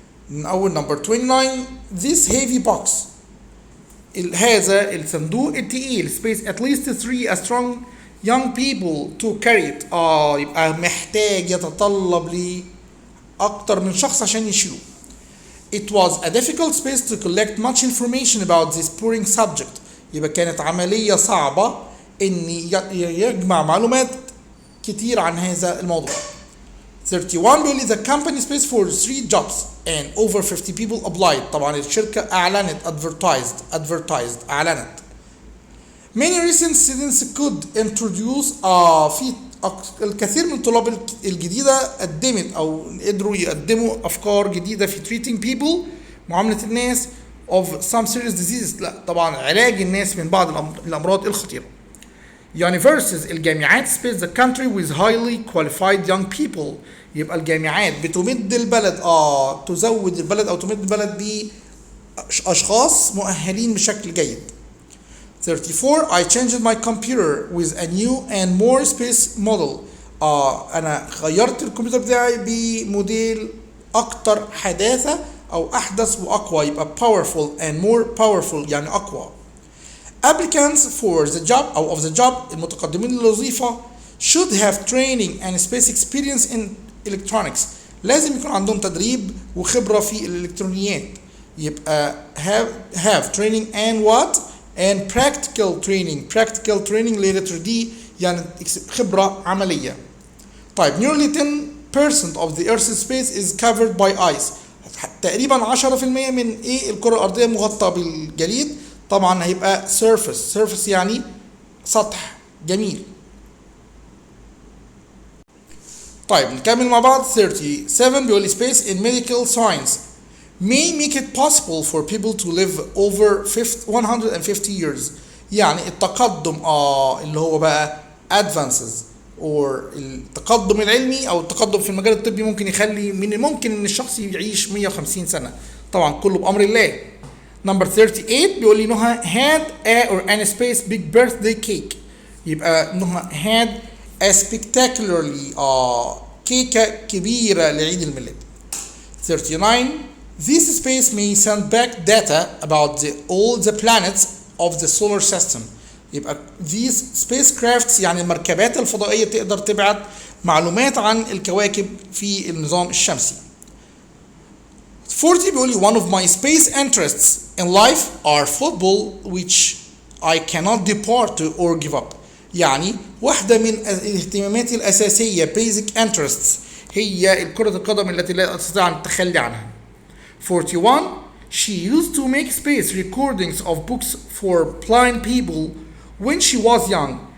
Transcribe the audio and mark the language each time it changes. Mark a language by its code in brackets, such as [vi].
[ar] من أول [en] number 29 this heavy box. [ar] هذا الصندوق التقيل [en] space at least 3 strong young people to carry it. [ar] يبقى محتاج يتطلب لي أكتر من شخص عشان يشيله. [en] It was a difficult space to collect much information about this boring subject. [ar] يبقى كانت عملية صعبة إن يجمع معلومات كتير عن هذا الموضوع. [en] 31 [ar] بيقول لي [en] the company space for 3 jobs and over 50 people applied. [ar] طبعا الشركة أعلنت advertised أعلنت. [en] Many recent students could introduce [ar] في الكثير من طلاب الجديدة قدمت أو قدروا يقدموا أفكار جديدة في [en] treating people [ar] معاملة الناس [en] of some serious diseases. [ar] لا طبعا علاج الناس من بعض الأمراض الخطيرة. [en] Universities الجامعات space the country with highly qualified young people. [ar] يبقى الجامعات بتمد البلد تزود البلد أو تمد البلد بأشخاص مؤهلين بشكل جيد. [en] 34 I changed my computer with a new and more space model. [ar] أنا غيرت الكمبيوتر بتاعي بموديل أكتر حداثة أو أحدث وأقوى. [en] يبقى powerful and more powerful [ar] يعني أقوى. [en] Applicants for the job أو of the job [ar] المتقدمين للوظيفة [en] should have training and space experience in electronics. [ar] لازم يكون عندهم تدريب وخبرة في الإلكترونيات. [en] يبقى have training and what and practical training letter D [ar] يعني خبرة عملية. [en] طيب nearly 10% of the Earth's space is covered by ice. [ar] تقريبا 10% من الكرة الأرضية مغطى بالجليد. طبعا هيبقى surface يعني سطح جميل. طيب نكمل مع بعض. [en] 37 بيقول لي space in medical science may make it possible for people to live over 150 years. [ar] يعني التقدم اللي هو بقى advances or التقدم العلمي او التقدم في المجال الطبي ممكن يخلي من الممكن ان الشخص يعيش 150 سنة. طبعا كله بأمر الله. [en] Number 38 [ar] بيقول لي [en] نهى had a or an space big birthday cake. [ar] يبقى نهى [en] had a spectacularly [ar] كيكة كبيرة لعيد الميلاد. [en] 39 this space may send back data about all the planets of the solar system. [ar] يبقى [en] these spacecrafts [ar] يعني المركبات الفضائية تقدر تبعت معلومات عن الكواكب في النظام الشمسي. [en] 40 [ar] بيقول لي [en] one of my space interests in life are football which I cannot depart to or give up. [ar] يعني واحدة من اهتماماتي الأساسية basic interests هي كرة القدم التي لا أستطيع أن أتخلى عنها. [en] 41 she used to make space recordings of books for blind people when she was young.